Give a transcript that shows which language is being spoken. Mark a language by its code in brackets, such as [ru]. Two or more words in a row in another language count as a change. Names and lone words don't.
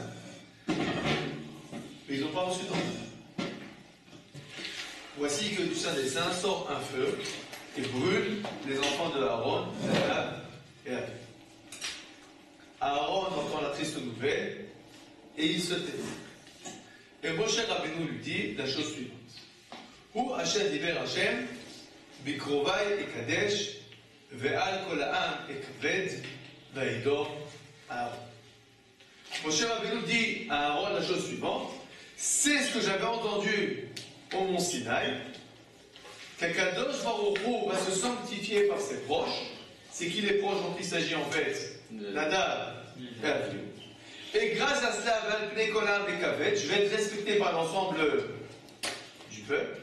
[fr] Mais ils n'ont pas reçu d'ordre. Voici que du sein des saints sort un feu et brûle les enfants de Aaron, Nadav et Avihu. Aaron entend la triste nouvelle et il se tait. Et Moshe Rabbeinu lui dit la chose suivante. [he] הוא השם דיבר השם, בקרובי אקדש, ועל כל העם אכבד, וידום אהרן. [fr] Moshe Rabbeinu dit à Aaron la chose suivante. C'est ce que j'avais entendu au mont Sinaï, qu' [he] הקדוש ברוך הוא [fr] va se sanctifier par ses proches. C'est qui les proches dont il s'agit en fait? Nadav et Avihu. Et grâce à cela, [he] ולפני כולם את כבת, [fr] je vais être respecté par l'ensemble du peuple.